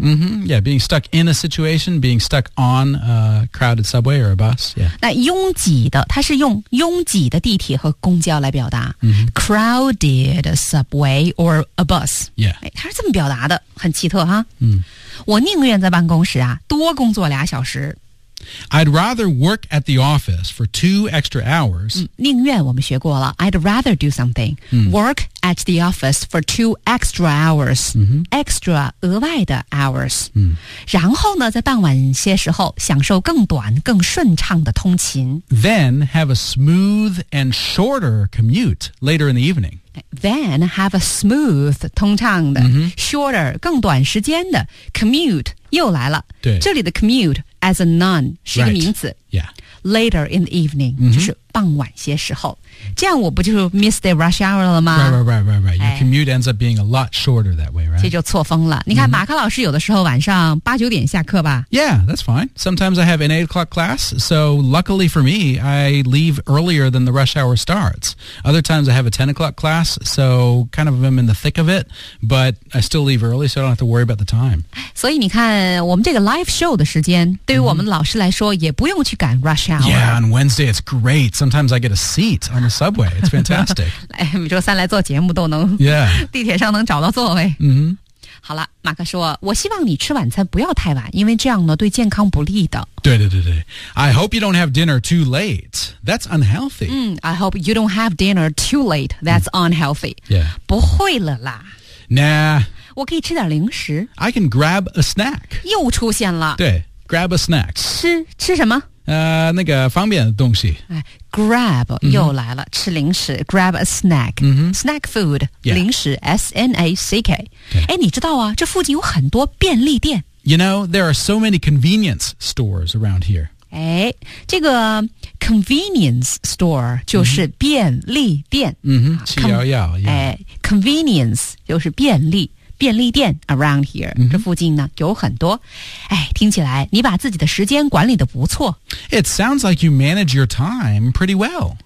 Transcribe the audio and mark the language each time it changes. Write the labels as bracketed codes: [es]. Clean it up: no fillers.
[en] mm-hmm. yeah being stuck in a situation being stuck on a crowded subway or a bus、yeah. [zh] 那拥挤的它是用拥挤的地铁和公交来表达、 mm-hmm. [en] crowded subway or a bus、 yeah. [zh] 哎、它是这么表达的很奇特哈、 mm-hmm. 我宁愿在办公室啊多工作俩小时 [en] I'd rather work at the office for 2 extra hours. [zh] 宁愿我们学过了 [en] I'd rather do something.、 Mm. Work at the office for 2 extra hours.、 Mm-hmm. Extra, [zh] 额外的 [en] hours.、 Mm. [zh] 然后呢在傍晚些时候享受更短更顺畅的通勤。 [en] Then have a smooth and shorter commute later in the evening. Then have a smooth, [zh] 通畅的、 mm-hmm. shorter, 更短时间的 commute, 又来了。对。这里的 commute, [en] As a noun, [zh] 是一个名字。 [en] Right. Yeah. Later in the evening,、 mm-hmm. [zh] 就是傍晚些时候。这样我不就 [en] miss the rush hour [zh] 了吗 [en] Right. Your commute ends up being a lot shorter that way, right? [zh] 这就错峰了。你看、mm-hmm. 马克老师有的时候晚上八九点下课吧。 [en] Yeah, that's fine. Sometimes I have an 8 o'clock class, so luckily for me, I leave earlier than the rush hour starts. Other times I have a 10 o'clock class, so kind of I'm in the thick of it, but I still leave early, so I don't have to worry about the time. [zh] 所以你看我们这个 live show 的时间对于我们老师来说、mm-hmm. 也不用去赶 rush hour。 [en] Yeah, on Wednesday it's great. Sometimes I get a seat on the subway. It's fantastic. [zh] 来每周三来做节目都能、 yeah. 地铁上能找到座位。 Mm-hmm. 好了马克说我希望你吃晚餐不要太晚因为这样呢对健康不利的。对对对对。 [en] I hope you don't have dinner too late. That's unhealthy.、 Mm, I hope you don't have dinner too late. That's unhealthy.、 Yeah. [zh] 不会了啦。 Nah. 我可以吃点零食。 [en] I can grab a snack. [zh] 又出现了。对 [en] grab a snack. [zh] 吃什么那个方便的东西。 Grab、mm-hmm. 又来了吃零食 [en] grab a snack、 mm-hmm. snack food、 yeah. [zh] 零食 snack 哎你知道啊这附近有很多便利店 [en] You know there are so many convenience stores around here [zh] 哎这个 convenience store 就是便利店 711、mm-hmm. 哎 convenience 就是便利店 [en] around here、 mm-hmm. [zh] 这附近呢有很多哎听起来你把自己的时间管理得不错 [en] It sounds like you manage your time pretty well